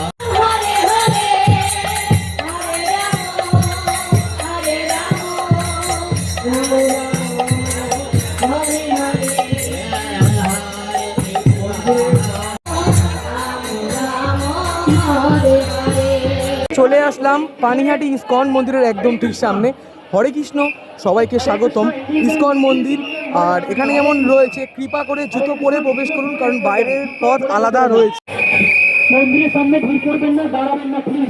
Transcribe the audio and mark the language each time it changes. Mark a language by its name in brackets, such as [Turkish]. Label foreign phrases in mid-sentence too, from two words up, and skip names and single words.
[Sanskrit] Hare Hare, Hare Rama, Hare Rama, Rama Rama, Hare Hare, Hare Hare. [Bangla] চলে আসলাম পানিহাটি ইসকন মন্দিরের একদম ঠিক সামনে। হরে কৃষ্ণ, সবাইকে স্বাগতম। ইসকন মন্দির, আর এখানে যেমন রয়েছে কৃপা করে জুতো পরে প্রবেশ করুন, কারণ বাইরের পথ আলাদা রয়েছে। মন্দিরের সামনে ভিড় করবেন না, দাঁড়াবেন না প্লিজ।